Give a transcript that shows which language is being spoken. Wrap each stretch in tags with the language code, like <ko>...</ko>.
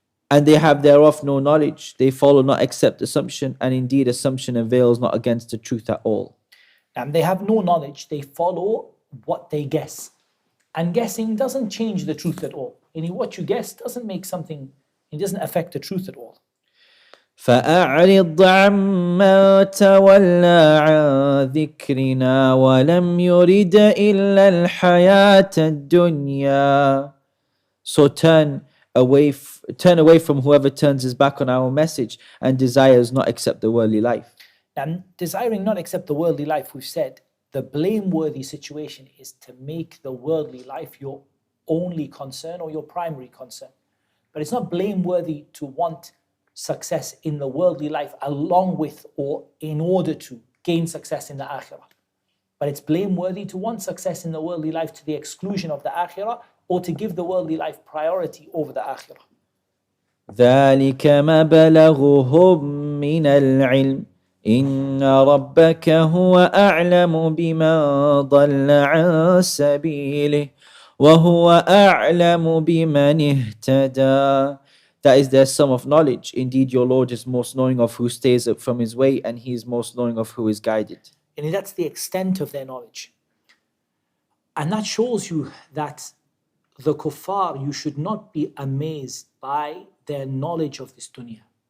<en>And they have thereof no knowledge. They follow not except assumption, and indeed assumption avails not against the truth at all. And they have no knowledge. They follow what they guess. And guessing doesn't change the truth at all. What you guess doesn't make something, it doesn't affect the truth at all.</en> <ar>فأعرض عمن تولى عن ذكرنا ولم يرد إلا الحياة الدنيا.</ar> <en>So turn away from whoever turns his back on our message and desires not accept the worldly life. And desiring not accept the worldly life, we've said, the blameworthy situation is to make the worldly life your only concern or your primary concern. But it's not blameworthy to want success in the worldly life along with or in order to gain success in the akhirah. But it's blameworthy to want success in the worldly life to the exclusion of the akhirah or to give the worldly life priority over the akhirah.</en> <ar>ذلك مبلغهم من العلم إن ربك هو أعلم بمن ضل عن سبيله وهو أعلم بمن اهتدى.</ar> <en>That is their sum of knowledge. Indeed, your Lord is most knowing of who stays up from his way, and he is most knowing of who is guided. And that's the extent of their knowledge. And that shows you that the kuffar, you should not be amazed by their knowledge of this dunya.</en>